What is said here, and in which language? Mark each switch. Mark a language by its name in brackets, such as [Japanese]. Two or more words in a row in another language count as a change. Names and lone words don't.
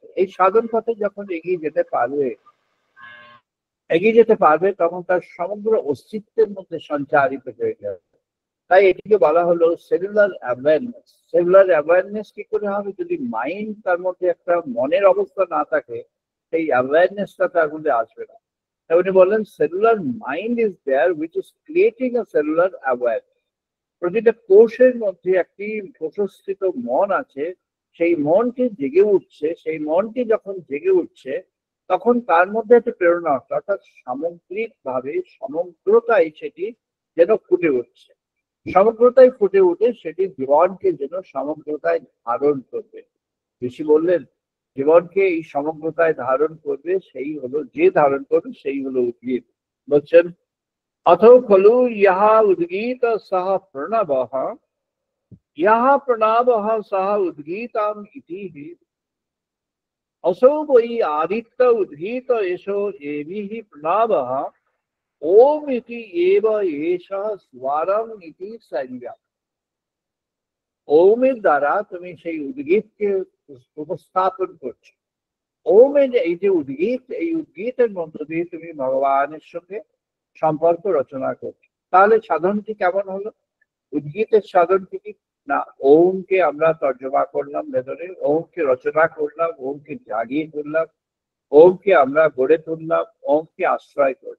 [Bangla] এই সাধন পথে যখন এগিয়ে যেতে পারবে তখন তার সমগ্র অস্তিত্বের মধ্যে সঞ্চারিত হয়ে যাবে। তাই এটিকে বলা হলো [English] cellular awareness. cellular awareness [Bangla] কি করে হবে? যদি মাইন্ড, তার মধ্যে একটা মনের অবস্থা না থাকে, সেই অ্যাওয়ারনেসটা তার মধ্যে আসবে না। তাই উনি বললেন [English] cellular mind is there which is creating a cellular awareness. [Bangla] প্রতিটা কোষের মধ্যে একটি প্রশস্তিত মন আছে, সেই মনটি জেগে উঠছে। সেই মনটি যখন জেগে উঠছে তখন তার মধ্যে একটা প্রেরণা আসছে, অর্থাৎ সামগ্রিক ভাবে সমগ্রতাই সেটি যেন ফুটে উঠছে। সমগ্রতায় ফুটে উঠে সেটি জীবনকে যেন সমগ্রতায় ধারণ করবে। ঋষি বললেন জীবনকে এই সমগ্রতায় ধারণ করবে, সেই হলো, যে ধারণ করবে সেই হলো উদ্গীত। [Sanskrit] বলছেন अथो खलु यह उद्गीत सह प्रणवः, यह प्रणवः सह उद्गीतम् इति हि असौ वै आदित्य उद्गीत एषो एभिः प्रणवः ओम इति एव एषः स्वरम् इति संज्ञा। [Bangla] ওমের দ্বারা তুমি সেই উদ্গীতকে উপস্থাপন করছো। ওমের এই যে উদ্গীত, এই উদ্গীতের মধ্য দিয়ে তুমি ভগবানের সঙ্গে সম্পর্ক রচনা করছো। তাহলে সাধনটি কেমন হলো? উদ্গীতের সাধনটি কি না, ওমকে আমরা তর্জমা করলাম ভেতরে, ওমকে রচনা করলাম, ওমকে জাগিয়ে তুললাম, ওমকে আমরা গড়ে তুললাম, ওমকে আশ্রয় করলাম।